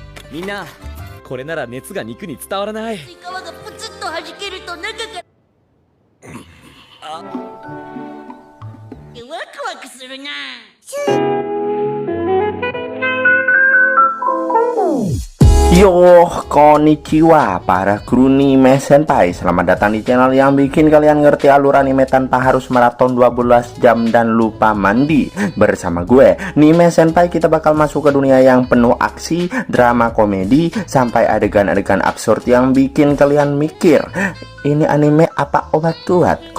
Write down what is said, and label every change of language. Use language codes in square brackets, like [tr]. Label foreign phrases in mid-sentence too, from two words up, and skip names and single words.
[ja] みんな、これなら熱が肉に伝わらない。皮がプツッと弾けると中からワクワクするな。 [id] Yo, konnichiwa para kru anime senpai. Selamat datang di channel yang bikin kalian ngerti alur anime tanpa harus maraton 12 jam dan lupa mandi. Bersama gue, Anime Senpai, kita bakal masuk ke dunia yang penuh aksi, drama, komedi, sampai adegan-adegan absurd yang bikin kalian mikir, ini anime apa obat kuat?